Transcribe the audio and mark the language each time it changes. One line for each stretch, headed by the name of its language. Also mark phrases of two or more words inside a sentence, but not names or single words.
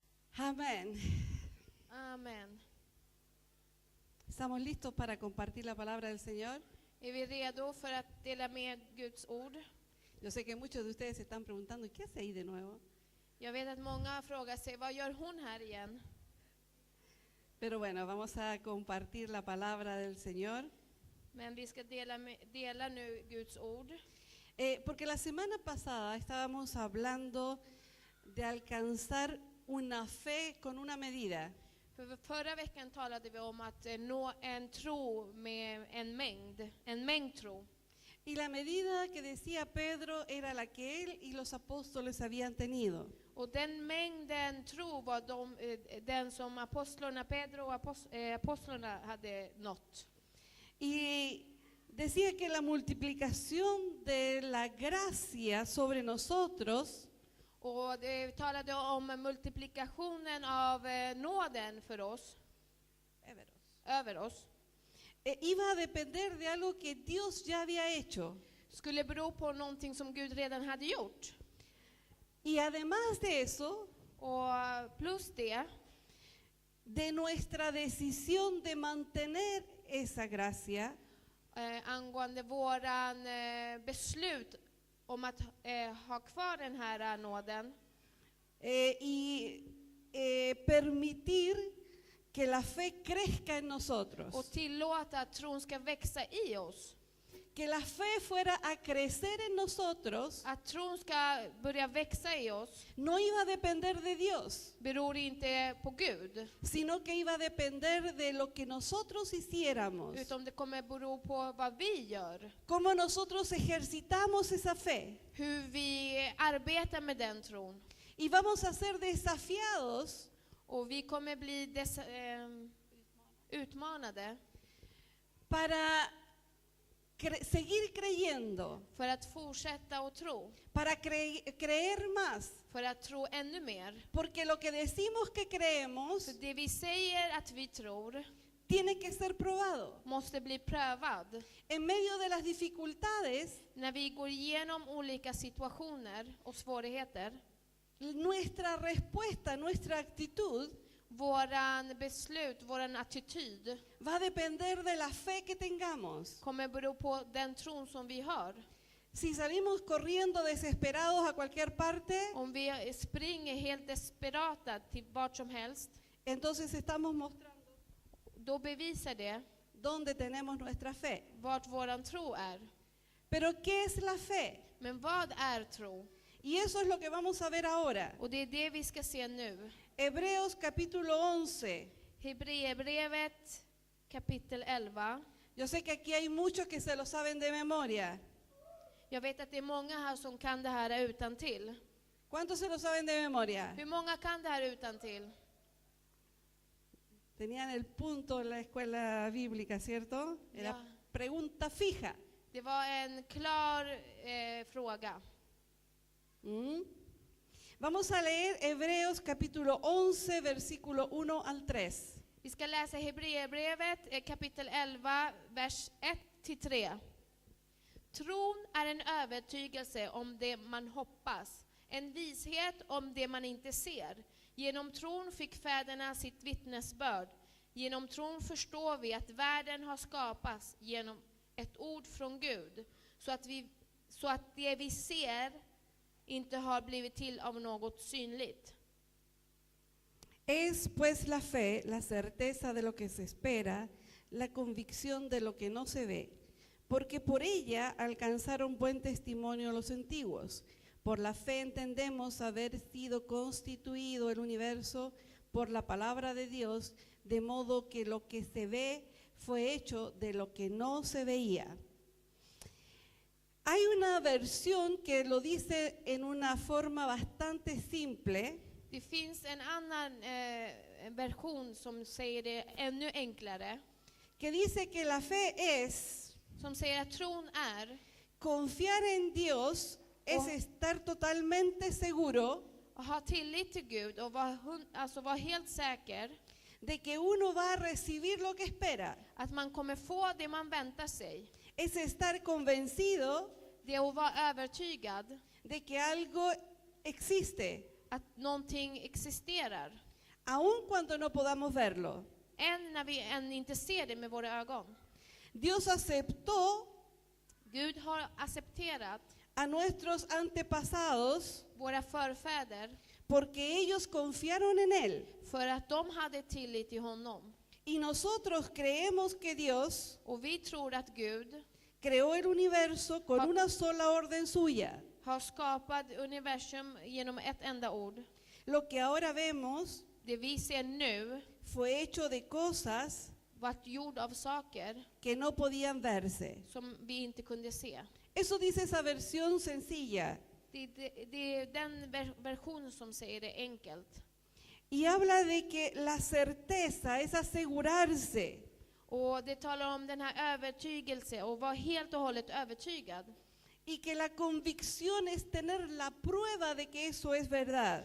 Spanish: Amén.
Swedish: Amen.
Spanish: ¿Estamos listos para compartir la palabra del Señor?
Swedish: Är vi redo för att dela med Guds ord?
Spanish: Yo sé que muchos de ustedes se están preguntando, ¿y qué hace ahí de nuevo?
Swedish: Jag vet att många frågar sig, vad gör hon här igen?
Spanish: Pero bueno, vamos a compartir la palabra del Señor.
Swedish: Men vi ska dela nu Guds ord.
Spanish: Porque la semana pasada estábamos hablando de alcanzar una fe con una medida.
Swedish: För förra veckan talade vi om att nå en tro med en mängd tro.
Spanish: Y la medida que decía Pedro era la que él y los apóstoles habían tenido.
Swedish: Och den mängden tro var den som apostlarna Pedro och apostlarna hade nått.
Spanish: Y decía que la multiplicación de la gracia sobre nosotros
Swedish: Och det talade om multiplikationen av nåden för oss, över oss.
Spanish: Iba a depender de algo que Dios ya había hecho.
Swedish: Skulle bero på någonting som Gud redan hade gjort.
Spanish: Y además de eso,
Swedish: Och plus det,
Spanish: de nuestra decisión de mantener esa gracia
Swedish: angående våran beslut om att ha kvar den här nåden.
Spanish: y permitir que la fe crezca en nosotros.
Swedish: Och tillåta att tron ska växa i oss.
Spanish: Que la fe fuera a crecer en nosotros,
Swedish: Att tron ska börja växa i oss
Spanish: no iba a depender de Dios,
Swedish: beror inte på Gud,
Spanish: sino que iba a depender de lo que nosotros hiciéramos,
Swedish: utan det kommer bero på vad vi gör.
Spanish: cómo nosotros ejercitamos esa fe.
Swedish: Hur vi arbetar med den tron.
Spanish: Y vamos a ser desafiados
Swedish: Och vi kommer bli utmanade
Spanish: para seguir creyendo,
Swedish: för att fortsätta att tro.
Spanish: para creer más,
Swedish: För att tro ännu mer.
Spanish: porque lo que decimos que creemos
Swedish: För det vi säger att vi tror
Spanish: tiene que ser probado.
Swedish: måste bli prövad.
Spanish: En medio de las dificultades,
Swedish: När vi går igenom olika situationer och svårigheter,
Spanish: nuestra respuesta, nuestra actitud
Swedish: våran beslut, våran attityd
Spanish: va a depender de la fe que tengamos.
Swedish: kommer bero på den tron som vi har.
Spanish: Si salimos corriendo desesperados a cualquier parte,
Swedish: Om vi springer helt desperata till vart som helst,
Spanish: entonces estamos mostrando
Swedish: då bevisar det
Spanish: dónde tenemos nuestra fe.
Swedish: vart våran tro är.
Spanish: Pero ¿qué es la fe?
Swedish: Men vad är tro?
Spanish: Y eso es lo que vamos a ver ahora.
Swedish: Och det är det vi ska se nu.
Spanish: Hebreos capítulo 11.
Swedish: Hebreerbrevet kapitel 11.
Spanish: Yo sé que aquí hay muchos que se lo saben de memoria.
Swedish: Jag vet att det är många här som kan det här utantill.
Spanish: ¿Cuántos se lo saben de memoria?
Swedish: Hur många kan det här utantill?
Spanish: Tenían el punto en la escuela bíblica, ¿cierto? Era
Swedish: Ja.
Spanish: pregunta fija.
Swedish: Det var en klar fråga.
Spanish: Vamos a leer Hebreos capítulo 11, versículo 1 al 3.
Swedish: Vi ska läsa Hebreerbrevet kapitel 11, vers 1-3. Tron är en övertygelse om det man hoppas, en vishet om det man inte ser. Genom tron fick fäderna sitt vittnesbörd. Genom tron förstår vi att världen har skapats genom ett ord från Gud, så att det vi ser inte har blivit till av något synligt.
Spanish: Es pues la fe, la certeza de lo que se espera, la convicción de lo que no se ve, porque por ella alcanzaron buen testimonio los antiguos. Por la fe entendemos haber sido constituido el universo por la palabra de Dios, de modo que lo que se ve fue hecho de lo que no se veía. Hay una versión que lo dice en una forma bastante simple.
Swedish: Det finns en annan version som säger det ännu enklare.
Spanish: Que dice que la fe es
Swedish: Som säger att tron är
Spanish: confiar en Dios, es estar totalmente seguro
Swedish: att ha tillit till Gud och vara helt säker
Spanish: de que uno va a recibir lo que espera.
Swedish: att man kommer få det man väntar sig.
Spanish: Es estar convencido
Swedish: Det är att vara övertygad
Spanish: de que algo existe.
Swedish: att någonting existerar.
Spanish: aun cuando no podamos verlo.
Swedish: än när vi än inte ser det med våra ögon.
Spanish: Dios aceptó
Swedish: Gud har accepterat
Spanish: a nuestros antepasados
Swedish: våra förfäder
Spanish: porque ellos confiaron en Él.
Swedish: för att de hade tillit till honom.
Spanish: Y nosotros creemos que Dios
Swedish: Och vi tror att Gud
Spanish: creó el universo con una sola orden suya.
Swedish: har skapat universum genom ett enda ord.
Spanish: Lo que ahora vemos
Swedish: Det vi ser nu
Spanish: fue hecho de cosas
Swedish: vart gjord av saker
Spanish: que no podían verse.
Swedish: som vi inte kunde se.
Spanish: Eso dice esa versión sencilla.
Swedish: Det är den version som säger det enkelt.
Spanish: Y habla de que la certeza es asegurarse.
Swedish: Och det talar om den här övertygelse och vara helt och hållet övertygad.
Spanish: Y que la convicción es tener la prueba de que eso es verdad.